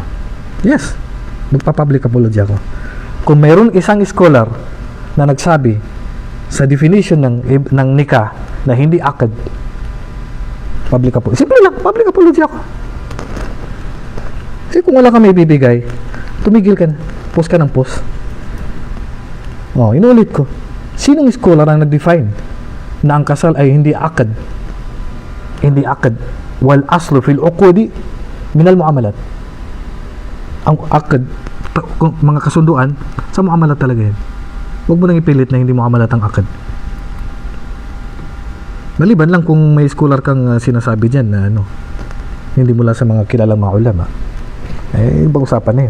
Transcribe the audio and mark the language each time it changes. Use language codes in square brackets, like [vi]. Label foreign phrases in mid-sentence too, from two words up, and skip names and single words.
[tl] Yes, magpa- [en] public apology [tl] ako. Kung mayroon isang scholar na nagsabi sa definition ng nikah na hindi akad, [en] public apology. [tl] Simple lang, [en] public apology [tl] ako. Kasi kung wala ka may bibigay, tumigil ka na. Post ka ng post. Inulit ko. Sinong scholar ang nag-define na ang kasal ay hindi akad? Hindi akad. [ar] والأصل في العقود من المعاملات. [tl] Ang akad, mga kasunduan, sa muamalat talaga yan. Huwag mo nang ipilit na hindi muamalat ang akad. Maliban lang kung may scholar kang sinasabi dyan na hindi mula sa mga kilalang mga ulama. Ibang usapan na yun.